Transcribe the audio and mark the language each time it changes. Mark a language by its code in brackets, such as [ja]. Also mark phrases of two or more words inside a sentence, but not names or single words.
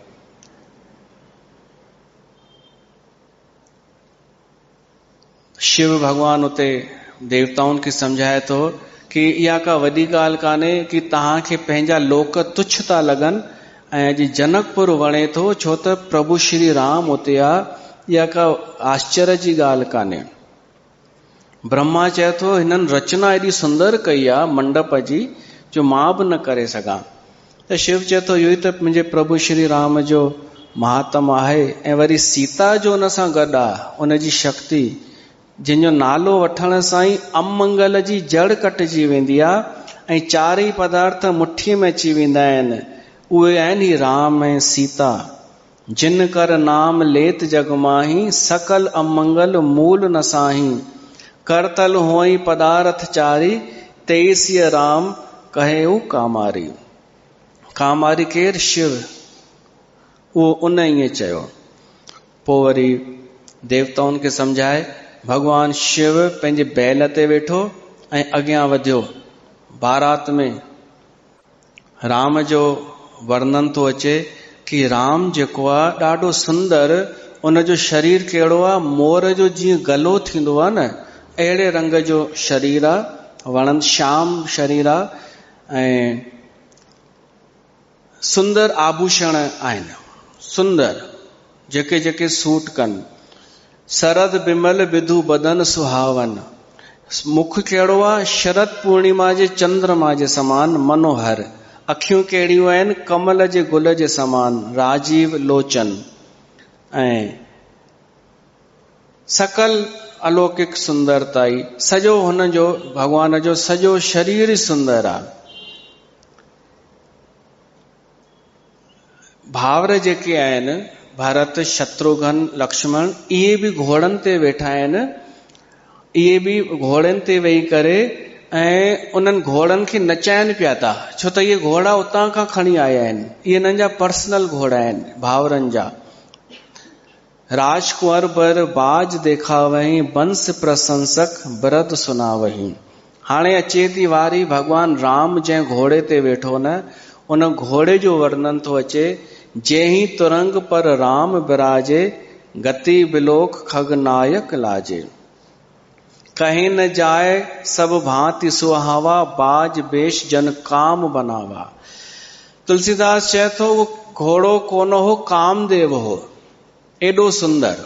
[sd] शिव भगवान उते देवताउनि खे सम्झाए थो कि इहा का वॾी ॻाल्हि कान्हे कि तव्हांखे पंहिंजा लोक तुच्छ था लॻनि ऐं अॼु जनकपुर वणे थो छो त प्रभु श्री राम उते आहे। इहा का आश्चर्य जी ॻाल्हि कान्हे। ब्रह्मा चए थो हिननि रचना एॾी सुंदर कई आहे मंडप जी जो मां बि न करे सघां। त शिव चए थो इहो ई त मुंहिंजे प्रभु श्री राम जो महात्म आहे। ऐं वरी सीता जो हुन सां गॾु आहे, उनजी शक्ति जंहिंजो नालो वठण सां ई अमंगल जी जड़ कटिजी वेंदी आहे ऐं चारई पदार्थ मुठीअ में अची वेंदा आहिनि। उहे आहिनि ही राम ऐं सीता। [awa] जिन कर नाम लेत जग माही, सकल अमंगल मूल न साही। करतल हुअई पदार्थ चारी, तेईसीय राम कहे कामारी। [sd] कामारी केर? शिव। उहो उन ईअं चयो। पोइ वरी देवताउनि खे सम्झाए भगवान शिव पंहिंजे बैल ते वेठो ऐं अॻियां वधियो। बारात में राम जो वर्णन थो अचे कि राम जेको आहे ॾाढो सुंदर, उनजो शरीर कहिड़ो आहे? मोर जो जीअं गलो थींदो आहे न, अहिड़े रंग जो शरीर आहे, वणन श्याम शरीर आहे ऐं सुंदर आभूषण आहिनि, सुंदर जेके जेके सूट कनि। [awa] सरद बिमल विधु बदन सुहावन। [sd] मुख कहिड़ो आहे? शरद पूर्णिमा जे चंद्रमा जे समान मनोहर। अखियूं कहिड़ियूं आहिनि? कमल जे गुल जे समान राजीव लोचन। ऐं सकल अलौकिक सुंदरताई, सॼो हुन जो भगवान जो सॼो शरीर ई सुंदर आहे। भावर जेके आहिनि भरत शत्रुघ्न लक्ष्मण, इहे बि घोड़नि ते वेठा आहिनि। इहे बि घोड़नि ते वेही करे ऐं उन्हनि घोड़नि खे नचाइनि पिया था, छो त इहे घोड़ा उतां खां खणी आया आहिनि। इहे हिननि जा पर्सनल घोड़ा आहिनि भावरनि जा। [awa] राजकुंवर बर बाज देखावही, बंस प्रशंसक बरद सुनावही। [sd] हाणे अचे थी वारी भगवान राम जंहिं घोड़े ते वेठो न, उन घोड़े जो वर्णन थो अचे। [awa] जेही तुरंग पर राम विराजे, गति बिलोक खगनायक लाजे। कहीं न जाए सब भांति सुहावा, बाज बेश जन काम बनावा। [sd] तुलसीदास चए थो वो घोड़ो कोन हो, कामदेव हो, एॾो सुंदर।